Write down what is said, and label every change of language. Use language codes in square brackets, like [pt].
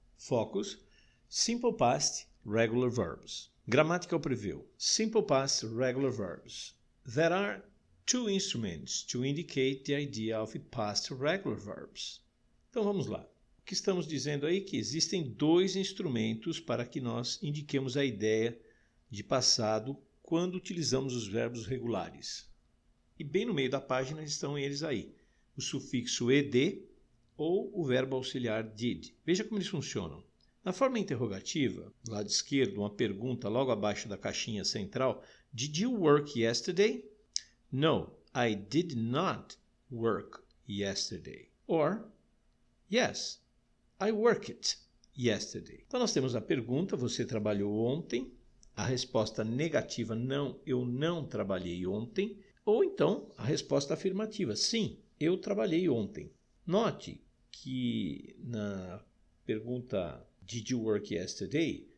[en] Focus, Simple Past, Regular Verbs. Grammatical Preview. Simple Past, Regular Verbs. There are two instruments to indicate the idea of past regular verbs. [pt] Então vamos lá. O que estamos dizendo aí é que existem dois instrumentos para que nós indiquemos a ideia de passado quando utilizamos os verbos regulares. E bem no meio da página estão eles aí. O sufixo ed ou o verbo auxiliar did. Veja como eles funcionam. Na forma interrogativa, do lado esquerdo, uma pergunta logo abaixo da caixinha central. [en] Did you work yesterday? No, I did not work yesterday. Or, yes, I worked yesterday. [pt] Então nós temos a pergunta, você trabalhou ontem? A resposta negativa, não, eu não trabalhei ontem. Ou então a resposta afirmativa, sim, eu trabalhei ontem. Note que na pergunta [en] Did you work yesterday?